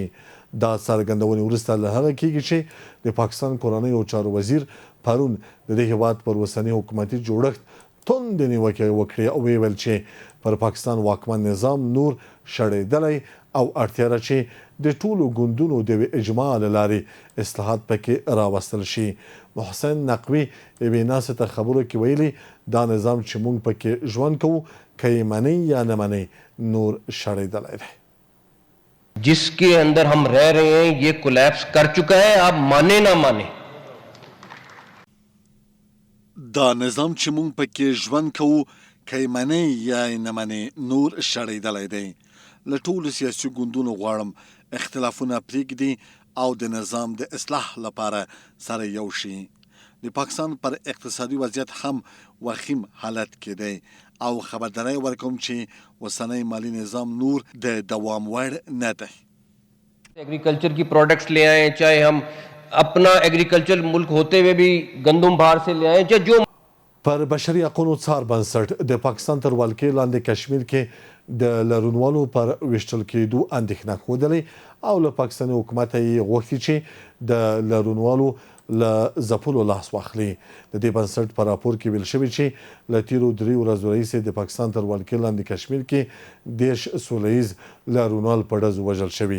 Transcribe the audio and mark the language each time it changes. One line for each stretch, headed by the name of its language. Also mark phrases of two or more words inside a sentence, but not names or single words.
Pashto: دا څرګندونې وروسته له هغه کېږي چې د پاکستان کورنۍ او چارو وزیر پرون د دې هیواد پر اوسني حکومتي جوړښت توندې نیوکې وکړې او ویل چې پر پاکستان واکمن نظام نور شړېدلی او اړتیا ده چې د ټولو ګوندونو د اجماع له لارې اصلاحات پکې راوستل شي. محسن نقوي یوې ناسې ته خبرو کې ویلي دا نظام چې موږ پکې ژوند کوو که یې منئ یا نه منئ نور شړېدلی دی.
Urdu: جس کے اندر ہم رہ رہے ہیں یہ کولیپس کر چکا ہے، آپ مانے نہ مانے.
Pashto: دا نظام چې موږ پکې ژوند کوو که یې منئ یا یې نه منئ نور شړېدلی دی. له ټولو سیاسي ګوندونو غواړم اختلافونه پرېږدي او د نظام د اصلاح لپاره سره یو شي. د پاکستان پر اقتصادي وضعیت هم وخیم حالت کې دی او خبرداری ورکوم چې اوسنی مالی نظام نور د دوام وړ نه دی.
Urdu: ایگریکلچر کی پروڈکٹس لے آئے، چاہے ہم اپنا ایگریکلچر ملک ہوتے ہوئے بھی گندم باہر سے لے آئے، چاہے جو
Pashto: پر بشري حقوقو څار بنسټ د پاکستان تر ولکې لاندې کشمیر کې د لرونوالو پر ویشتل کېدو اندېښنه ښودلې او له پاکستاني حکومت یې غوښتي چې د لرونوالو له ځپلو لاس واخلي. د دې بنسټ په راپور کې ویل شوي چې له تیرو 3 ورځو راهیسې د پاکستان تر ولکې لاندې کشمیر کې 10 سوله ییز لاروونوال په ډزو وژل شوي.